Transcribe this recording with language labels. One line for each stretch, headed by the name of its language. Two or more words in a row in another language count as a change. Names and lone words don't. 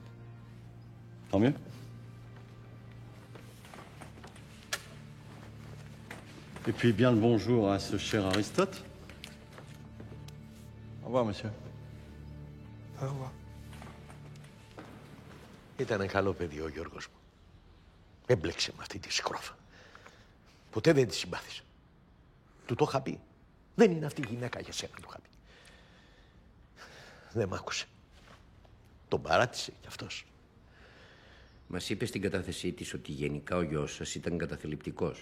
French: Tant mieux. Et puis, bien le bonjour à ce cher Aristote. Au revoir, monsieur. Au revoir.
Greek: Ήταν καλό παιδί ο Γιώργος μου. Έμπλεξε με αυτή τη σκρόφα. Ποτέ δεν τη συμπάθησα. Του το είχα πει. Δεν είναι αυτή η γυναίκα για σένα, του είχα πει. Δεν μ' άκουσε. Τον παράτησε κι αυτός. Μας είπε στην κατάθεσή της ότι γενικά ο γιος σας ήταν καταθλιπτικός.